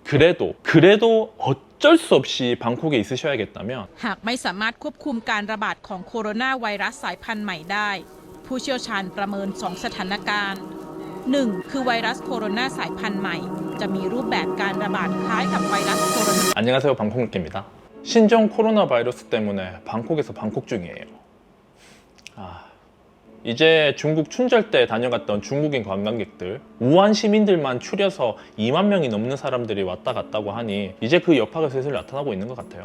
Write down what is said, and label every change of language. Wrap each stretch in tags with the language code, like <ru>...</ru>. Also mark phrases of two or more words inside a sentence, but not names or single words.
<ko>그래도 어쩔 수 없이 방콕에 있으셔야겠다면</ko> <th>หากไม่สามารถควบคุมการระบาดของโคโรนาไวรัสสายพันธุ์ใหม่ได้ผู้เชี่ยวชาญประเมิน 2 สถานการณ์ 1. คือไวรัสโคโรนาสายพันธุ์ใหม่จะมีรูปแบบการระบาดคล้ายกับไวรัสโคโรนา</th> <ko>안녕하세요, 방콕느끼입니다. 신종 코로나 바이러스 때문에 방콕에서 방콕 중이에요. 이제 중국 춘절 때 다녀갔던 중국인 관광객들, 우한 시민들만 추려서 2만 명이 넘는 사람들이 왔다 갔다고 하니 이제 그 여파가 슬슬 나타나고 있는 것 같아요.</ko>